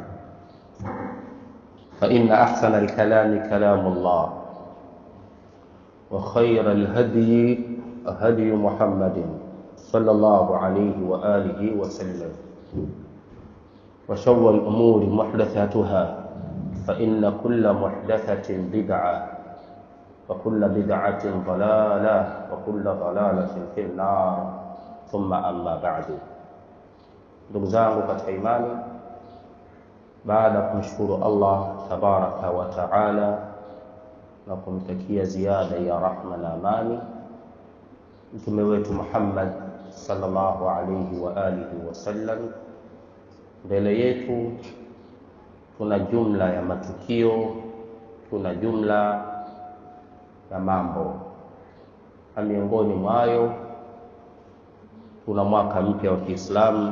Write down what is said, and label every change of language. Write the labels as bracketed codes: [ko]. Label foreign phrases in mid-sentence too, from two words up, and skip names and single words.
[ar] فإن أحسن الكلام كلام الله وخير الهدي هدي محمد صلى الله عليه وآله وسلم وشر الأمور محدثاتها فإن كل محدثة بدعة وكل بدعة ضلالة وكل ضلالة في النار ثم أما بعد. [sw] Ndugu zangu katika imani, baada ya kumshukuru Allah [ar] تبارك وتعالى [sw] na kumtakia ziada ya rahma na amani mtume wetu Muhammad [ar] صلى الله عليه وآله وسلم, [sw] mbele yetu tuna jumla ya matukio, tuna jumla ya mambo, na miongoni mwayo tuna mwaka mpya wa Kiislamu.